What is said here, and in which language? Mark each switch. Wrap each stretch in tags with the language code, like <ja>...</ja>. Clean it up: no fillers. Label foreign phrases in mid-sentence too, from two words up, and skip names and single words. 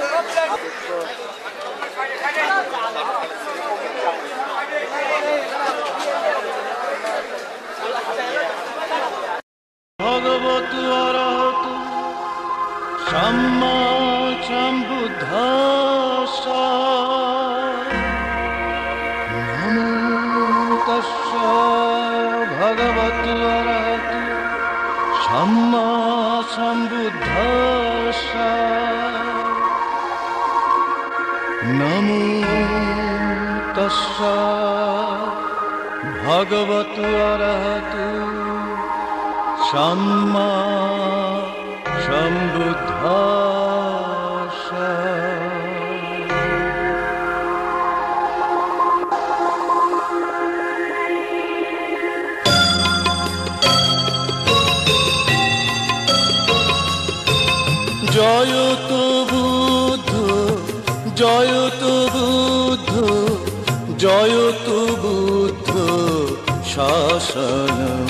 <pi>ভগবতু অরহতু সম্মা সম্বুদ্ধাস্য নমো তস্য ভগবতু অরহতু সম্মা সম্বুদ্ধাস্য নমো তস্য भगवतु अरहतु सम्मा सम्बुद्धास्स। জয়তু বুদ্ধ জয়তু বুদ্ধ জয়তু বুদ্ধ শাসনম।</pi>